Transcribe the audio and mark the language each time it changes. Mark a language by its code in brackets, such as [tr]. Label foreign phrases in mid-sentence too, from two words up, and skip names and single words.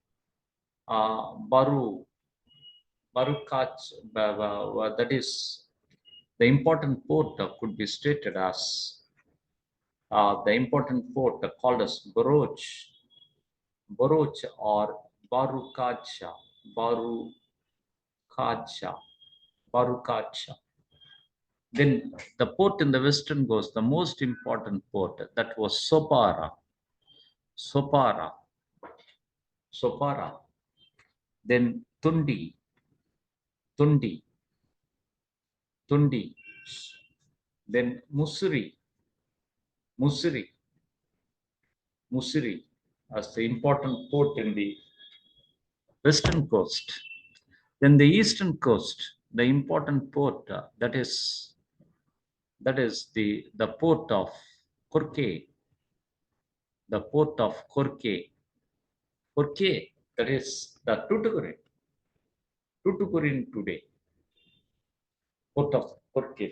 [en] Baru, Barukacha, that is the important port could be stated as the important port called as Baroch, Baroch or Barukacha, Barukacha, Barukacha. Then the port in the western coast, the most important port, that was Sopara, Sopara, Sopara. Then Tundi, Tundi, Tundi. Then Musuri, Musiri, Musiri as the important port in the western coast. Then the eastern coast, the important port that is the port of Korke, the port of Korke, Korke, that is the Tuticorin, Tuticorin today, port of Korke.